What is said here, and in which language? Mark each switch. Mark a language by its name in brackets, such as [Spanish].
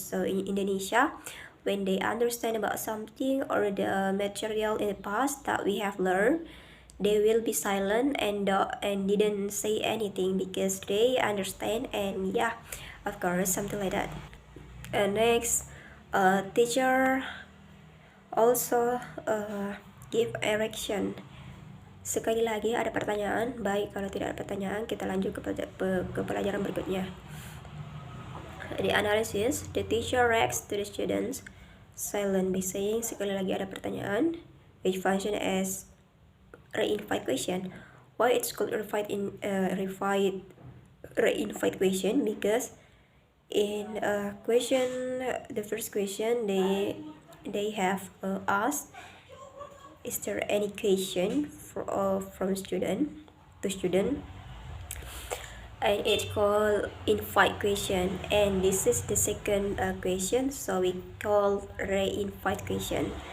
[English] So in Indonesia, when they understand about something or the material in the past that we have learned, they will be silent and didn't say anything because they understand, and yeah, of course, something like that. And next, teacher also give direction. [Indonesian] Sekali lagi ada pertanyaan, baik kalau tidak ada pertanyaan kita lanjut ke pelajaran berikutnya. [English] The analysis, the teacher reacts to the students silent by saying [Indonesian] sekali lagi ada pertanyaan, [English] which function as re-invite question. Why it's called re-invite question? Because in question, the first question they have asked, is there any question from student to student, and it's called invite question, and this is the second question, so we call re-invite question.